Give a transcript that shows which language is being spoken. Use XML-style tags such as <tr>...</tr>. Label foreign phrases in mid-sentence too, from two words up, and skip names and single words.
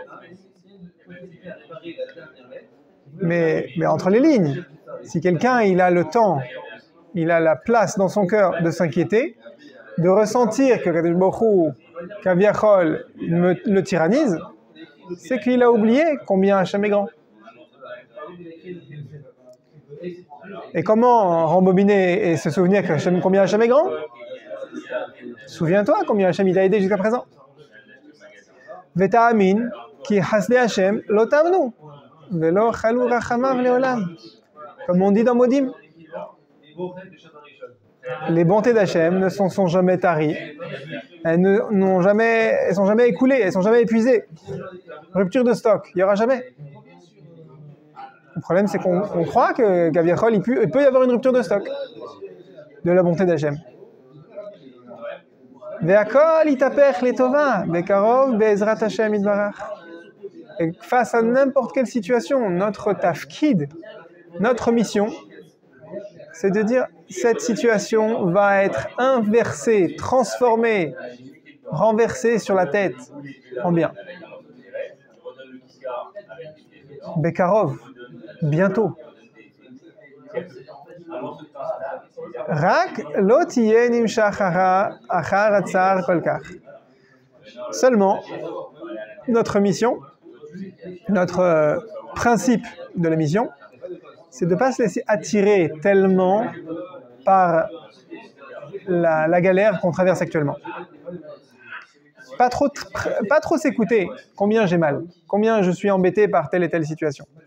<fr>Mais entre les lignes, si quelqu'un il a le temps, il a la place dans son cœur de s'inquiéter, de ressentir que</fr> <he>קדוש ברוך הוא,</he> <fr>Kaviachol, le tyrannise, c'est qu'il a oublié combien Hachem est grand. Et comment rembobiner et se souvenir combien Hachem est grand? Souviens-toi combien Hachem il t'a aidé jusqu'à présent.</fr> <he>ותאמין כי חסדי השם לא תמנו ולא כלו רחמיו לעולם.</he> <fr>Comme on dit dans Modim, les bontés d'Hachem ne sont jamais taries, elles sont jamais écoulées, elles sont jamais épuisées. Rupture de stock, il n'y aura jamais. Le problème, c'est qu'on croit que Gaviachol, il peut y avoir une rupture de stock de la bonté d'Hachem.</fr> <he>והכל יתהפך לטובה בקרוב בעזרת השם יתברך.</he> <fr>Et face à n'importe quelle situation, notre tafkid, notre mission, c'est de dire cette situation va être inversée, transformée, renversée sur la tête en bien. Bekarov, bientôt.</fr> <he>רק לא תהיה נמשך אחר הצער כל כך.</he> <fr>Seulement, notre mission, notre principe de la mission, c'est de ne pas se laisser attirer tellement par la galère qu'on traverse actuellement. Pas trop s'écouter combien j'ai mal, combien je suis embêté par telle et telle situation.</fr>